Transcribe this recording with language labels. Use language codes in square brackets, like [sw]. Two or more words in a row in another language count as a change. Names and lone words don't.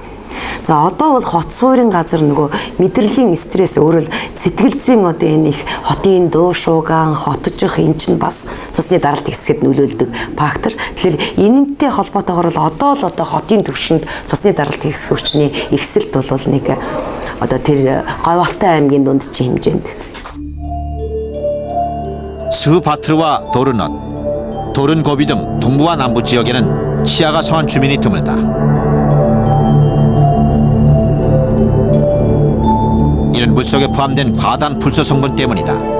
[mn] За одоо бол хот суурин газар нөгөө мэдрэлийн стресс өөрөөр сэтгэл зүйн одоо энэ их хотын дуу шууган хотжих эн чинь бас цусны даралт хэсгэд нөлөөлдөг фактор. Тэгэхээр энэнтэй холбоотойгоор л одоо хотын төвшөнд цусны даралт хэсэг өвчний ихсэлт бол нэг одоо тэр Говьалтай аймгийн дундчийн хэмжээнд. [ko] 스바트르와 도르넛, 도른고비 등 동부와 남부 지역에는 치아가 성한 주민이 드물다. 이는 물속에 포함된 과다한 불소 성분 때문이다.